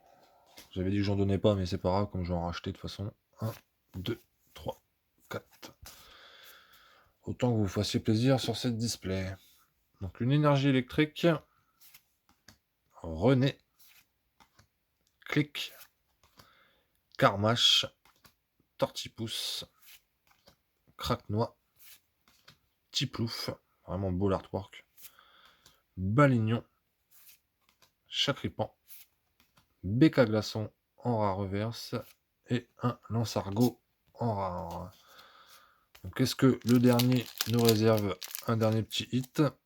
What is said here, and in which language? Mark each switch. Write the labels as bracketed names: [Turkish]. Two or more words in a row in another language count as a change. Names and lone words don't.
[French] J'avais dit que j'en donnais pas, mais c'est pas grave, comme je vais en racheter de toute façon. 1, 2, 3, 4. Autant que vous fassiez plaisir sur cette display. Donc, une énergie électrique. René. Clic. Carmache. Tortipousse. Craquenois. Tiplouf. Vraiment beau l'artwork. Balignon. Chacripan. Béca glaçon en rare reverse. Et un lance-argot en rare. Donc est-ce que le dernier nous réserve un dernier petit hit?